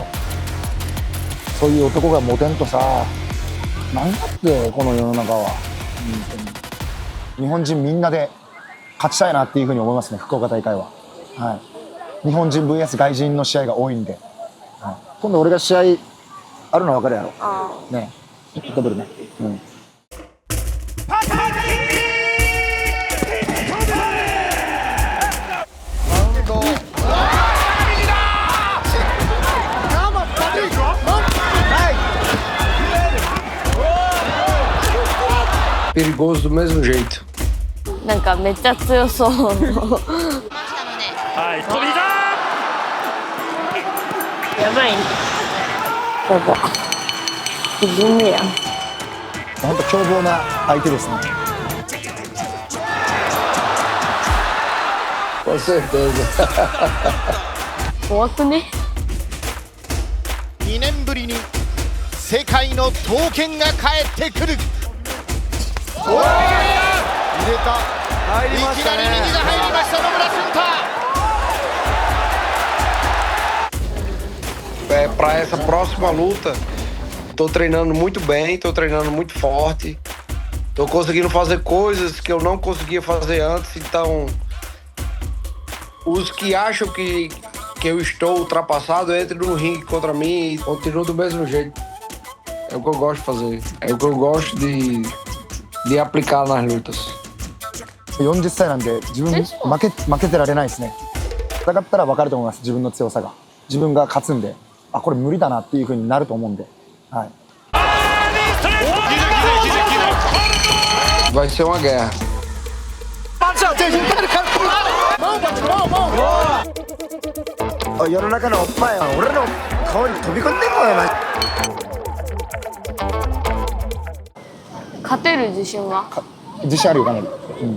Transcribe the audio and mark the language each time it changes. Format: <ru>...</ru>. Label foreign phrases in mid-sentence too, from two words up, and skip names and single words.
<ja>そういう男がモテんとさ、なんだってこの世の中は。日本人みんなで勝ちたいなっていうふうに思いますね、福岡大会は。はい、日本人 VS 外人の試合が多いんで、はい、今度俺が試合あるの分かるやろ。ね、ダブルね。</ja> <pt>Perigoso do mesmo jeito.</pt> <ja>なんかめっちゃ強そう。はい、飛びだ。やばいね。やば。 ゴミやん。本当凶暴な相手ですね。</ja> <pt>Com certeza.</pt> <ja>怖くね。 2年ぶりに世界の刀剣が帰ってくる。入れた。いきなり右が入りました野村俊太。</ja> <pt>Para essa próxima luta, tô treinando muito bem, tô treinando muito forte. Tô conseguindo fazer coisas que eu não conseguia fazer antes, então os que acham que eu estou ultrapassado entram no ringue contra mim e continuam do mesmo jeito. É o que eu gosto de fazer, é o que eu gosto de aplicar nas lutas.</pt> <ja>40 歳なんで自分負けてられないですね。戦ったら分かると思います、自分の強さが。自分が勝つんで、あ、これ無理だなっていう風になると思うんで、はい。</ja> <pt>Vai ser uma guerra.</pt> <ja>おい、世の中のおっぱいは俺の顔に飛び込んでこい、マジ。勝てる自信は？自信あるよかなり。うん。</ja>